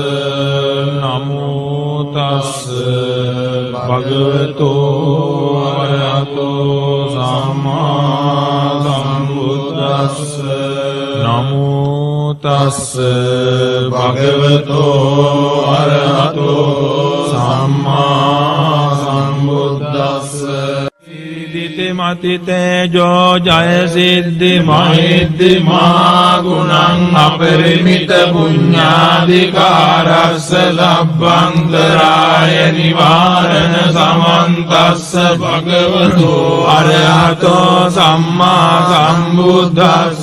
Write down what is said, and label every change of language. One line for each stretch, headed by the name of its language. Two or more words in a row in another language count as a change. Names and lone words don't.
Pali: නමෝ තස්ස භගවතෝ අරහතෝ සම්මා සම්බුද්දස්ස නමෝ තස්ස භගවතෝ අරහතෝ සම්මා සම්බුද්දස්ස මතිතේජෝ ජය සිද්ධි මහිද්දි මහා ගුණං අපරිමිත පුඤ්ඤාධිකාරස්ස ලබ්බන්තරාය නිවාරණ සමන්තස්ස භගවතෝ අරහතෝ සම්මා සම්බුද්දස්ස